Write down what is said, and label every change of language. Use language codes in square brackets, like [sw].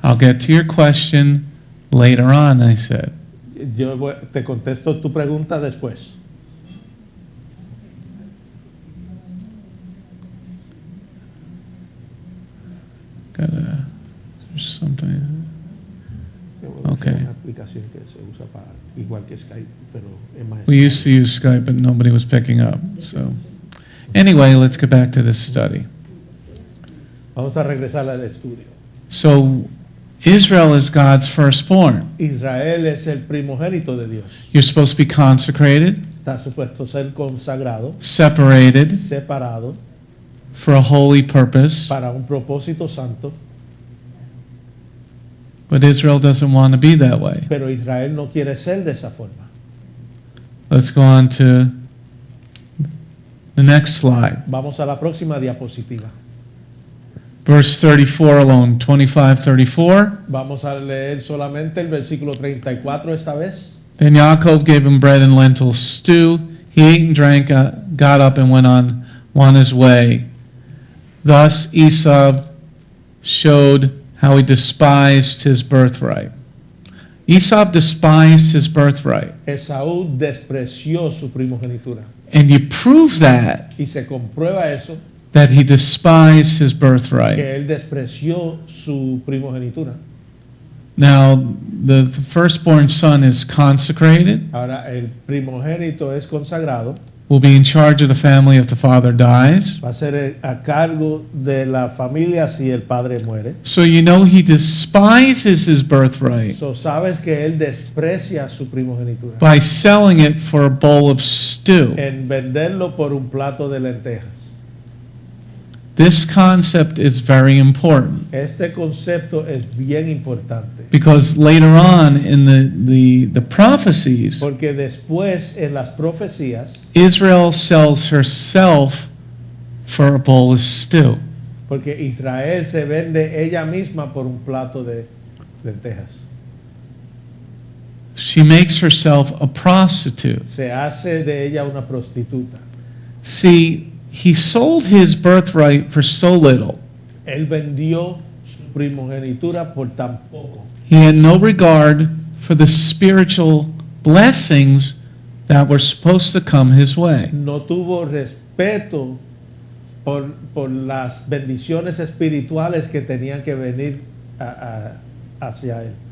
[en] I'll get to your question later on, I said. [es] Te contesto tu pregunta después. [en] There's something. Okay. [es] Una aplicación que se usa para igual que Skype, pero es más. [en] We used to use Skype, but nobody was picking up. So, anyway, let's get back to this study. [es] Vamos a regresar al estudio. [en] So, Israel is God's firstborn. [es] Israel es el primogénito de Dios. [en] You're supposed to be consecrated, [es] Está supuesto ser consagrado, [en] separated [es] separado [en] for a holy purpose. [es] para un propósito santo, [en] But Israel doesn't want to be that way. [es] pero Israel no quiere ser de esa forma. [en] Let's go on to The next slide. [es] Vamos a la próxima diapositiva. [en] Verse 34 alone, 25-34. [es] Vamos a leer solamente el versículo 34 esta vez. [en] Then Yaakov gave him bread and lentil stew. He ate and drank, got up and went on his way. Thus Esav showed how he despised his birthright. Esau despised his birthright. [es] Esaú despreció su primogenitura. [en] And you prove that [es] Y se comprueba eso, [en] he despised his birthright. [es] que él despreció su primogenitura. [en] Now, the firstborn son is consecrated, [es] Ahora, el primogénito es consagrado, [en] will be in charge of the family if the father dies. [es] va a ser a cargo de la familia si el padre muere. [en] So you know he despises his birthright [es] So, sabes que él desprecia su primogenitura [en] by selling it for a bowl of stew. [es] en venderlo por un plato de lentejas. [en] This concept is very important [es] Este concepto es bien importante [en] because later on in the prophecies, [es] porque después en las profecías [en] Israel sells herself for a bowl of stew. [es] porque Israel se vende ella misma por un plato de lentejas. [en] She makes herself a prostitute. [es] Se hace de ella una prostituta. [en] See, he sold his birthright for so little. [es] Él vendió su primogenitura por tan poco. [en] He had no regard for the spiritual blessings that were supposed to come his way. [es] No tuvo respeto por las bendiciones espirituales que tenían que venir hacia él.